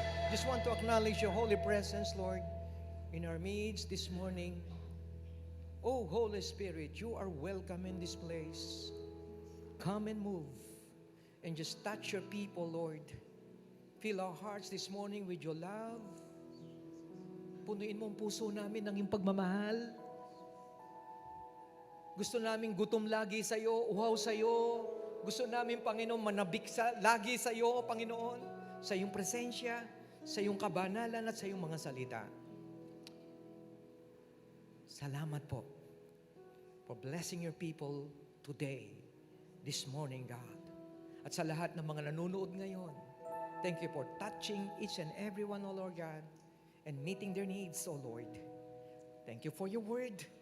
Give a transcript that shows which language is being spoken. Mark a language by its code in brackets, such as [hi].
[en] Just want to acknowledge your holy presence, Lord, in our midst this morning. Oh, Holy Spirit, you are welcome in this place. Come and move and just touch your people, Lord. Fill our hearts this morning with your love. [tl] Punuin mo ang puso namin ng iyong pagmamahal. Gusto namin gutom lagi sa iyo, uhaw sa iyo. Gusto namin, Panginoon, manabik lagi sa iyo, Panginoon, sa iyong presensya, sa iyong kabanalan at sa iyong mga salita. Salamat po [en] for blessing your people today, this morning, God. [tl] At sa lahat ng mga nanonood ngayon, [en] thank you for touching each and every one, O Lord God, and meeting their needs, O Lord. Thank you for your word.